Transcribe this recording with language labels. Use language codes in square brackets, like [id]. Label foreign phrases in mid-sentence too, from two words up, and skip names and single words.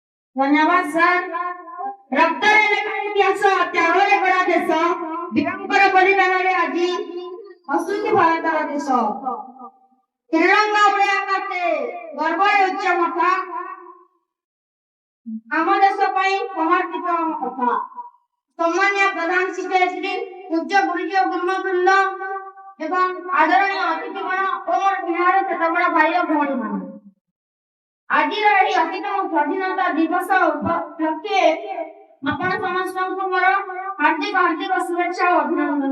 [or] ଧନ୍ୟବାଦ ସର। ରକ୍ତରେ ଲେଖା ଇତିହାସ ତ୍ୟାଗରେ ଗଢ଼ା ଦେଶ ବୀରଙ୍କର बलिदाନରେ ଆଜି ହସୁଛି ଭାରତର ଦେଶ। ତ୍ରିରଙ୍ଗା ଉଡ଼େ ଆକାଶେ ଗର୍ବରେ ଉଚ୍ଚ ମଥା ଆମ ଦେଶ ପାଇଁ ସମର୍ପିତ ଆମ କଥା। ସମ୍ମାନୀୟ ପ୍ରଧାନ ଶିକ୍ଷୟିତ୍ରୀ ପୂଜ୍ୟ ଗୁରୁଜୀ ଓ ଗୁରୁମବୃନ୍ଦ ଏବଂ ଆଦରଣୀୟ ଅତିଥିଗଣ ଓ ବିହାର ଛୋଟବଡ଼ ଭାଇ ଓ ଭଉଣୀମାନେ, ଆଜିର ଏହି ଅତିତମ ସ୍ୱାଧୀନତା ଦିବସ ଉପଲକ୍ଷେ ଆପଣ ସମସ୍ତଙ୍କୁ ମୋର ହାର୍ଦ୍ଦିକ ଶୁଭେଚ୍ଛା ଓ ଅଭିନନ୍ଦନ।